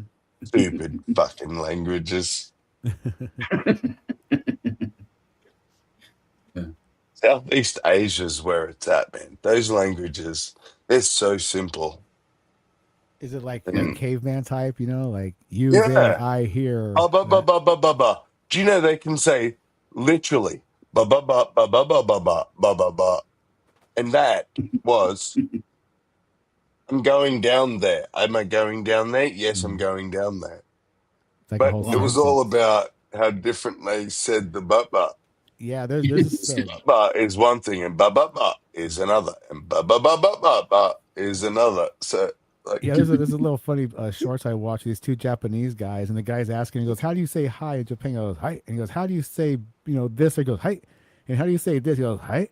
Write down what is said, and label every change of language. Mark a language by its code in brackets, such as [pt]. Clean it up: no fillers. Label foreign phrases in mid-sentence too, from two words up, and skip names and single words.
[en] Stupid fucking languages. Southeast Asia's where it's at, man. Those languages, they're so simple. Is it like And caveman type? You know, like you, they, yeah. I, hear. Ba ba ba That. ba ba ba ba. Do you know they can say literally ba ba ba ba ba ba ba ba ba ba ba, and that was I'm going down there. Am I going down there? Yes, I'm going down there. It's like a But whole it was all sentence. about how different they said the ba ba. Yeah, there's a Ba ba is one thing, and ba ba ba is another, and ba ba ba ba ba ba is another. So like, yeah, there's a little funny shorts I watch. These two Japanese guys, and the guy's asking, he goes, "How do you say hi in Japan?" He goes, "Hi," and he goes, "How do you say this?" Or he goes, "Hi," and how do you say this? He goes, "Hi."